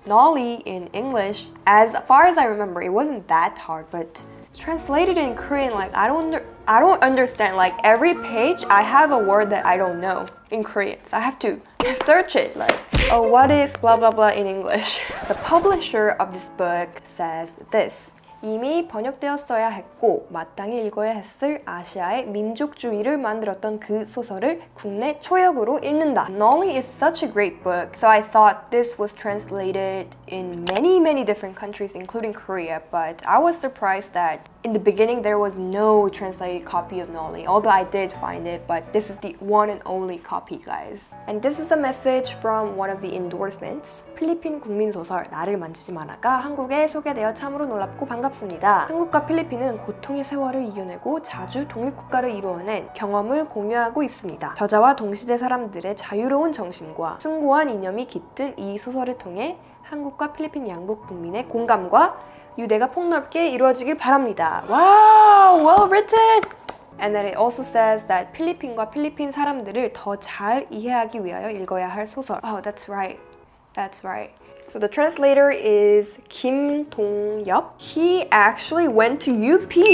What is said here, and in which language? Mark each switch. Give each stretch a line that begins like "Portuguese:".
English: Noli in English, as far as I remember, it wasn't that hard, but translated in Korean, like I don't understand. Like every page, I have a word that I don't know in Korean, so I have to search it. Like, oh, what is blah blah blah in English? The publisher of this book says this.
Korean: 이미 번역되었어야 했고 마땅히 읽어야 했을 아시아의 민족주의를 만들었던 그 소설을 국내 초역으로 읽는다.
English: Noli is such a great book, so I thought this was translated in many different countries, including Korea, but I was surprised that in the beginning there was no translated copy of Noli, although I did find it, but this is the one and only copy, guys. And this is a message from one of the endorsements.
Korean: 필리핀 국민소설 나를 만지지 마라가 한국에 소개되어 참으로 놀랍고 반갑습니다. 한국과 필리핀은 고통의 세월을 이겨내고 자주 독립국가를 이루어낸 경험을 공유하고 있습니다. 저자와 동시대 사람들의 자유로운 정신과 숭고한 이념이 깃든 이 소설을 통해 한국과 필리핀 양국 국민의 공감과 유대가 폭넓게 이루어지길 바랍니다.
English: Wow, well written! And then it also says that
Korean: 필리핀과 필리핀 사람들을 더 잘 이해하기 위하여 읽어야 할 소설.
English: Oh, that's right. That's right. So the translator is Kim Dong-yup. He actually went to UP.